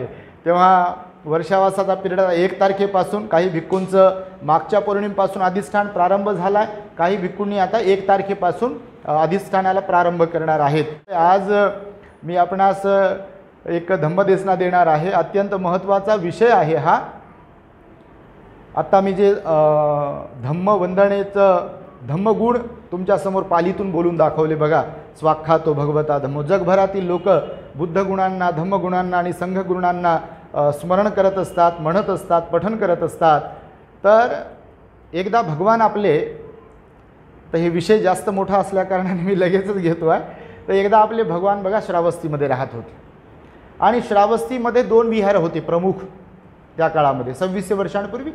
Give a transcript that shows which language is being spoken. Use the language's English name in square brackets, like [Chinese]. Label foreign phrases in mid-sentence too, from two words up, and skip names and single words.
[Marathi] तेव्हा वर्षावासाचा पिरियड 1 तारखेपासून काही भिक्खूंचं मागच्या पौर्णिमेपासून अधिष्ठान प्रारंभ झाला आहे, काही भिक्खूंनी आता 1 तारखेपासून अधिष्ठानाला प्रारंभ करणार आहेत। आज मी आपणास एक धम्मदेशना देणार आहे। अत्यंत महत्त्वाचा विषय आहे हा। आत्ता मी जे धम्मवंदनेचं धम्मगुण तुमच्यासमोर पालीतून बोलून दाखवले बघा. [Pali] स्वाख्यातो भगवता धम्मो. [Marathi] जगभरातील लोक बुद्धगुणांना, धम्मगुणांना आणि संघगुणांना स्मरण करत असतात, म्हणत असतात, पठन करत असतात. तर एकदा भगवान आपले, तर हे विषय जास्त मोठा असल्याकारणाने मी लगेचच घेतो आहे. तर एकदा आपले भगवान बघा श्रावस्तीमध्ये राहत होते आणि श्रावस्तीमध्ये 2 विहार होते प्रमुख त्या काळामध्ये 2600 वर्षांपूर्वी.